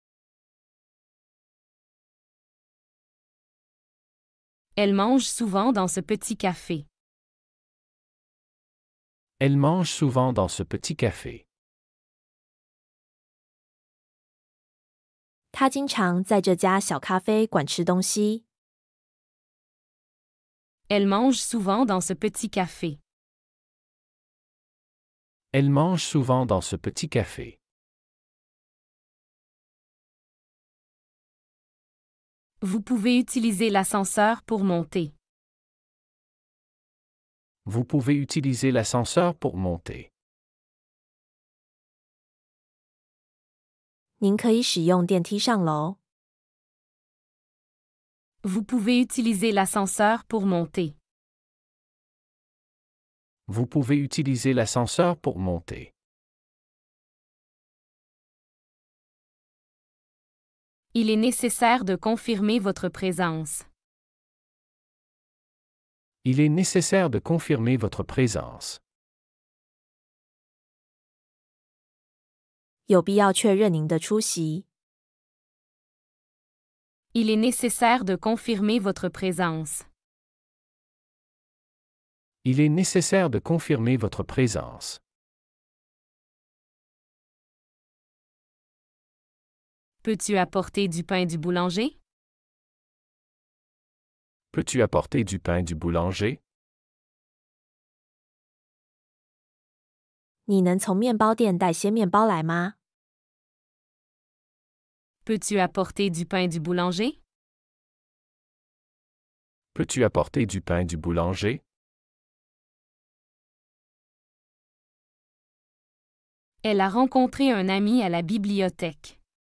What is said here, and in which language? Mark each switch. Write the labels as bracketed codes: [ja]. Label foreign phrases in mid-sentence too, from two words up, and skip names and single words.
[fr] Elle mange souvent dans ce petit café. Elle mange souvent dans ce petit café. [zh] 他经常在这家小咖啡馆吃东西。 [fr] Elle mange souvent dans ce petit café. Elle mange souvent dans ce petit café. Vous pouvez utiliser l'ascenseur pour monter. Vous pouvez utiliser l'ascenseur pour monter. [zh] 您可以使用电梯上楼。 [fr] Vous pouvez utiliser l'ascenseur pour monter. Vous pouvez utiliser l'ascenseur pour monter. Il est nécessaire de confirmer votre présence. Il est nécessaire de confirmer votre présence. [zh] 有必要确认您的出席。 [fr] Il est nécessaire de confirmer votre présence. Il est nécessaire de confirmer votre présence. Peux-tu apporter du pain du boulanger? Peux-tu apporter du pain du boulanger? [zh] 你能从面包店带些面包来吗？ [fr] Peux-tu apporter du pain du boulanger? Peux-tu apporter du pain du boulanger? Elle a rencontré un ami à la bibliothèque.